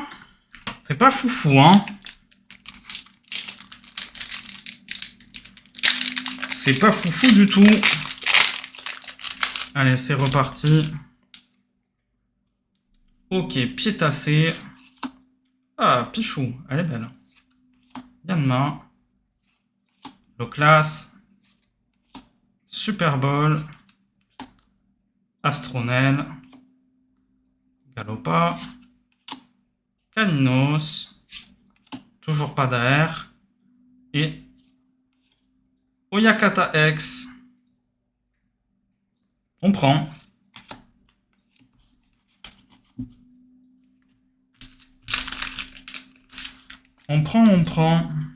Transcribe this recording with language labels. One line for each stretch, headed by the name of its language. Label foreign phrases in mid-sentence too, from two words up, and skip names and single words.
French: C'est pas foufou, hein. C'est pas foufou du tout. Allez, c'est reparti. Ok, Piétassé. Ah, Pichou, elle est belle. Yanma. Loclas. Super Bowl. Astronel. Galopa. Caninos. Toujours pas d'AR. Et Oyakata X. On prend. On prend.